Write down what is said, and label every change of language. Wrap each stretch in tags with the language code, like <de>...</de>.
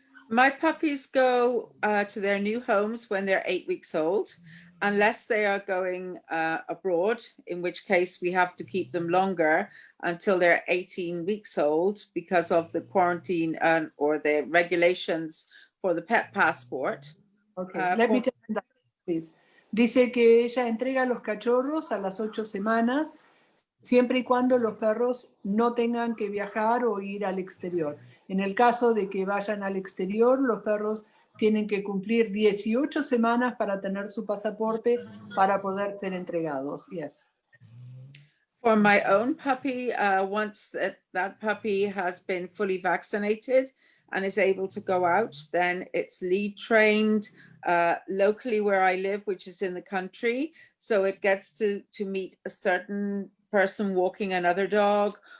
<en>My puppies go to their new homes when they're 8 weeks old, unless they are going abroad, in which case we have to keep them longer until they're 18 weeks old because of the quarantine or the regulations for the pet passport. Okay, let me tell you that, please.</en> <es>Dice que ella entrega los cachorros a las 8 semanas, siempre y cuando los perros no tengan que viajar o ir al exterior. En el caso de que vayan al exterior, los perros tienen que cumplir 18 semanas para tener su pasaporte para poder ser entregados.</es> <en>Yes. For my own puppy, once that puppy has been fully vaccinated and is able to go out, then it's lead trained locally where I live, which is in the country. So it gets to meet a certain person walking another dog.</en>